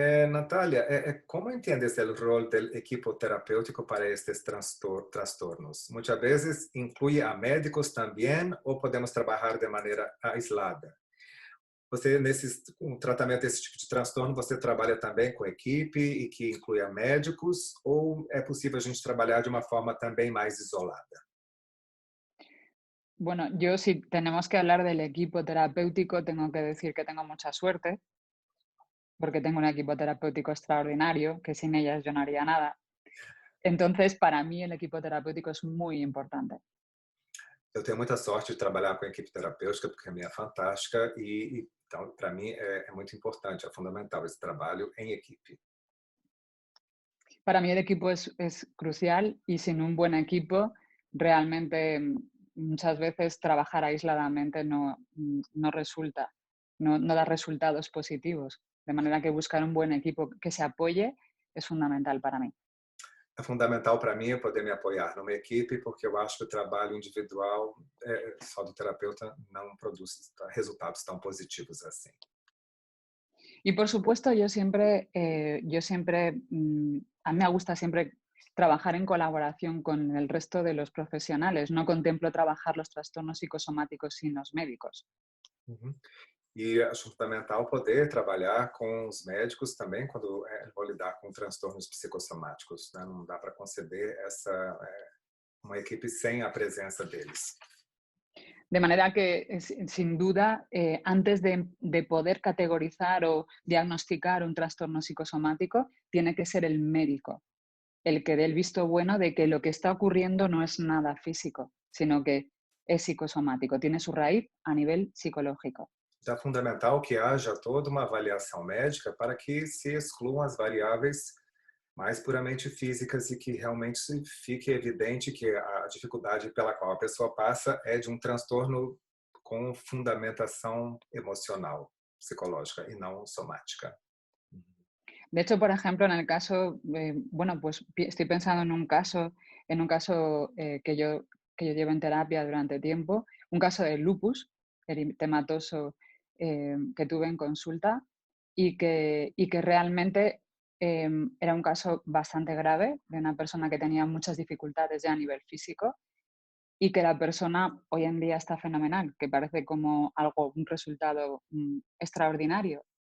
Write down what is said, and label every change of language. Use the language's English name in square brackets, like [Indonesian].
[Portuguese] Natália, como entiendes o rol do equipo terapêutico para estes transtornos? Muitas vezes inclui a médicos também ou podemos trabalhar de maneira aislada? Você, nesse tratamento desse tipo de transtorno, você trabalha também com equipe e que inclui a médicos ou é possível a gente trabalhar de uma forma também mais isolada? [Spanish] Bueno, yo si tenemos que hablar del equipo terapéutico, tengo que decir que tengo mucha suerte, porque tengo un equipo terapéutico extraordinario, que sin ellas yo no haría nada. Entonces, para mí el equipo terapéutico es muy importante. [Portuguese] Eu tenho muita sorte de trabalhar com a equipe terapêutica, porque a minha é fantástica e então, para mim, é muito importante, é fundamental esse trabalho em equipe. [Spanish] Para mí el equipo es crucial y sin un buen equipo realmente muchas veces trabajar aisladamente no resulta, no da resultados positivos. De manera que buscar un buen equipo que se apoye es fundamental para mí. [Portuguese] É fundamental para mim poder me apoiar numa equipe, porque eu acho que o trabalho individual só do terapeuta não produz resultados tão positivos assim. [Spanish] Y por supuesto, a mí me gusta siempre trabajar en colaboración con el resto de los profesionales. No contemplo trabajar los trastornos psicosomáticos sin los médicos. Uhum. [Portuguese] E acho fundamental poder trabalhar com os médicos também quando vou lidar com transtornos psicossomáticos, né? Não dá para conceber uma equipe sem a presença deles. [Spanish] De manera que, sin duda, antes de poder categorizar o diagnosticar un trastorno psicosomático, tiene que ser el médico el que dé el visto bueno de que lo que está ocurriendo no es nada físico, sino que es psicosomático, tiene su raíz a nivel psicológico. [Portuguese] É fundamental que haja toda uma avaliação médica para que se excluam as variáveis mais puramente físicas e que realmente fique evidente que a dificuldade pela qual a pessoa passa é de um transtorno com fundamentação emocional, psicológica e não somática. [Spanish] De hecho, por ejemplo, en el caso, bueno, pues estoy pensando en un caso que yo llevo en terapia durante tiempo, un caso de lupus eritematoso que tuve en consulta y que realmente era un caso bastante grave de una persona que tenía muchas dificultades ya a nivel físico y que la persona hoy en día está fenomenal, que parece como un resultado extraordinario.